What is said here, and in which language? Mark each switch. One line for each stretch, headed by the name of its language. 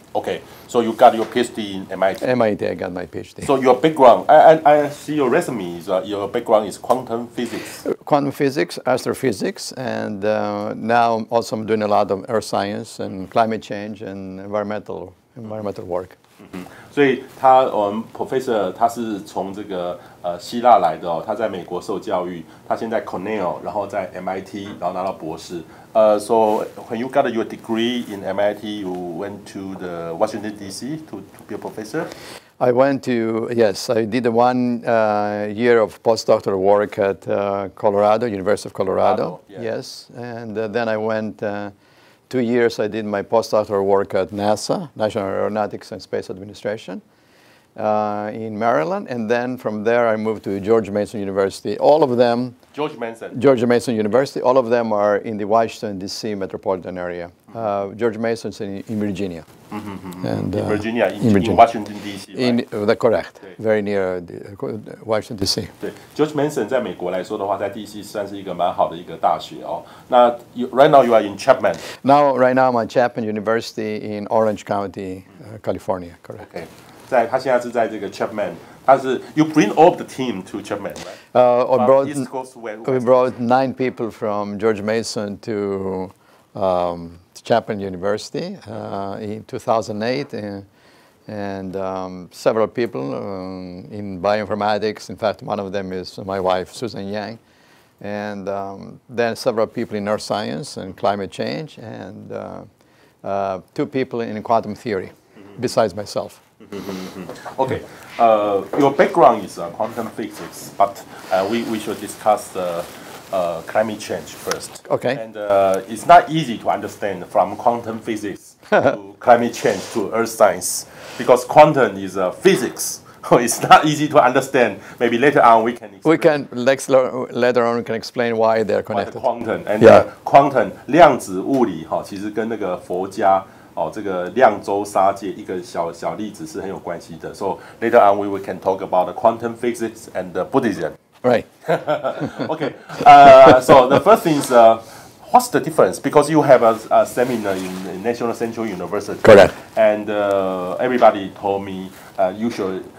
English: Okay, so you got your PhD in MIT. MIT, I got my PhD. So your background, I see your resume, your background is quantum physics. Quantum physics, astrophysics, and now also I'm doing a lot of earth science and climate change and environmental work.
Chinese: 所以我们 Professor 他是从这个希腊来的哦，他在美国受教育，他现在 Cornell， 然后在 MIT， 然后拿到博士。
English: So when you got your degree in MIT, you went to the Washington D.C. to be a professor. I went to, yes, I did 1 year of postdoctoral work at Colorado, University of Colorado. Yeah. Yes, and then I went 2 years. I did my postdoctoral work at NASA, National Aeronautics and Space Administration, in Maryland, and then from there I moved to George Mason University. All of them. George Mason University. All of them are in the Washington D.C. metropolitan area. George Mason's in Virginia. And in Virginia, in Washington D.C. Right? Correct. Very near Washington D.C.
Chinese: 对 ，George Mason 在美国来说的话，在 D.C. 算是一个蛮好的一个大学哦。
English: 那 right now you are in Chapman. Right now I'm at Chapman University in Orange County, California. Correct. Okay.
Chinese: 他现在是在这个
English: Chapman， you bring all the team to Chapman, right? East Coast, we brought 9 people from George Mason to Chapman University in 2008, and several people in bioinformatics. In fact, one of them is my wife, Susan Yang, and then several people in earth science and climate change, and 2 people in quantum theory, besides myself. Okay, your background is quantum physics, but we should discuss climate change first. Okay. And it's not easy to understand from quantum physics to climate change to earth science, because quantum is physics. So it's not easy to understand. Maybe later on we can explain. Later on we can explain why they're connected. Quantum and quantum
Chinese: 量子物理其实跟那个佛家这个量周沙界一个小例子是很有关系的。
English: So later on we can talk about the quantum physics and Buddhism. Right. Okay. So the first thing is, what's the difference? Because you have a seminar in National Central University. Correct. And everybody told me you should.